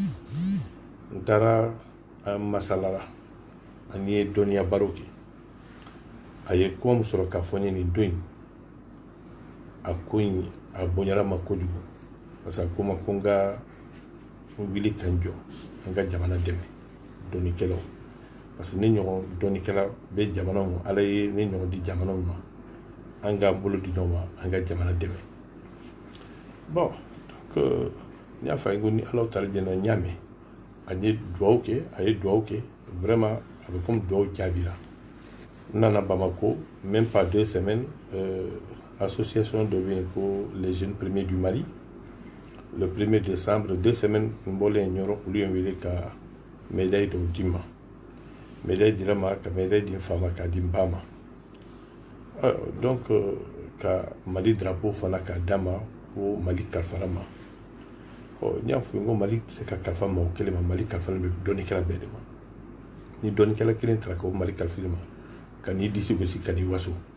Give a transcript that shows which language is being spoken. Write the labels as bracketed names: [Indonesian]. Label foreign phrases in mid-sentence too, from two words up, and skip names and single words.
[Bambara] n taara an masalara an ye dɔnniya baro kɛ a ye kuma min sɔrɔ k'a fɔ n ye nin don in a ko in a bonyara ma kojugu [French] parce que [Bambara] a ko ma ko n ka n wuli ka n jɔ an ka jamana dɛmɛ dɔnnikɛlaw [French] parce que [Bambara] ne ɲɔgɔn dɔnnikɛla bɛ jamanaw ma Ala ye ne ɲɔgɔn di jamanaw ma an k'an bolo di ɲɔgɔn ma an ka jamana dɛmɛ [French] bon donc [Bambara] n y'a fɔ a ye ko ni Ala Taala jɛna n y'a mɛn a ye duwawu kɛ vraiment a bɛ comme duwawu jaabira n nana Bamako [French] même pas [Bambara] 2 semaines association dɔ bɛ yen ko [French] les jeunes premiers du Mali le 1er décembre [Bambara] 2 semaines n bɔlen ɲɔrɔ olu ye n wele ka médaille dɔw di ma médaille dira ma ka médaille di n fa ma k'a di n ba ma donc ka Mali drapeau fana k'a d'a ma ko Mali kalifara ma n y'a fɔ n ko Mali tɛ se ka kalifa mɔgɔ kelen ma Mali kalifalen bɛ dɔnnikɛla bɛɛ de ma ni dɔnnikɛla kelen taara ko Mali kalifili ma ka n'i disi gosi ka n'i waso